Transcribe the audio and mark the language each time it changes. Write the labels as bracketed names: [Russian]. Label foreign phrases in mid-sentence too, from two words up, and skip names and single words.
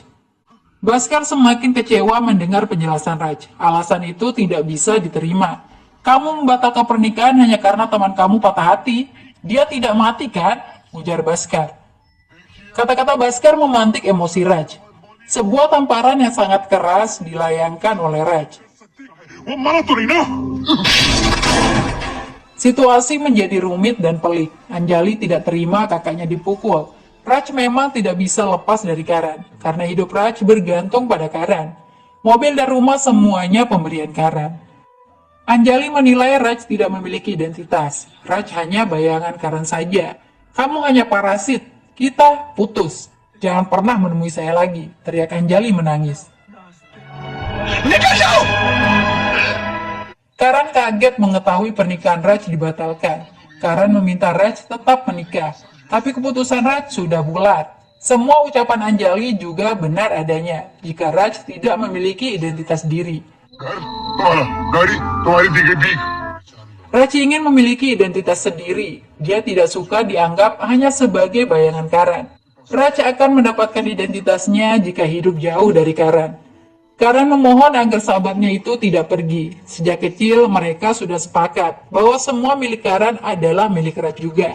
[Indonesian] Bhaskar semakin kecewa mendengar penjelasan Raj. Alasan itu tidak bisa diterima. Kamu membatalkan pernikahan hanya karena teman kamu patah hati. Dia tidak mati kan? Ujar Bhaskar. Kata-kata Bhaskar memantik emosi Raj. Sebuah tamparan yang sangat keras dilayangkan oleh Raj. [Hindi] वो मारा तो नहीं ना [Indonesian] Situasi menjadi rumit dan pelik. Anjali tidak terima kakaknya dipukul. Raj memang tidak bisa lepas dari Karan, karena hidup Raj bergantung pada Karan. Mobil dan rumah semuanya pemberian Karan. Anjali menilai Raj tidak memiliki identitas. Raj hanya bayangan Karan saja. Kamu hanya parasit. Kita putus. Jangan pernah menemui saya lagi, teriak Anjali menangis. [Hindi] निकल जाओ [Indonesian] Karan kaget mengetahui pernikahan Raj dibatalkan. Karan meminta Raj tetap menikah, tapi keputusan Raj sudah bulat. Semua ucapan Anjali juga benar adanya jika Raj tidak memiliki identitas diri. [Hindi] घर तुम्हारा गाड़ी तुम्हारी दी गई भीख [Indonesian] Raj ingin memiliki identitas sendiri. Dia tidak suka dianggap hanya sebagai bayangan Karan. Raj akan mendapatkan identitasnya jika hidup jauh dari Karan. Karan memohon agar sahabatnya itu tidak pergi. Sejak kecil mereka sudah sepakat bahwa semua milik Karan adalah milik Raj juga.